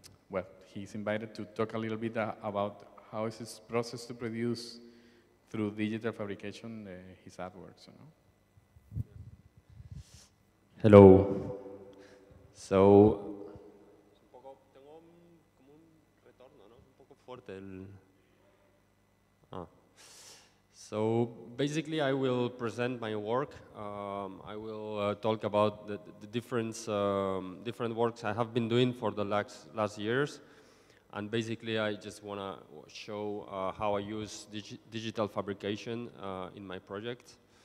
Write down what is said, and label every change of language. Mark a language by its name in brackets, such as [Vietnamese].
[English] Well, he's invited to talk a little bit about how is his process to produce through digital fabrication his artworks. You know? Hello. [Spanish] So, tengo como un retorno, ¿no? Un poco fuerte el... [English] So basically, I will present my work. I will talk about the different works I have been doing for the last years, and basically, I just want to show how I use digital fabrication in my project.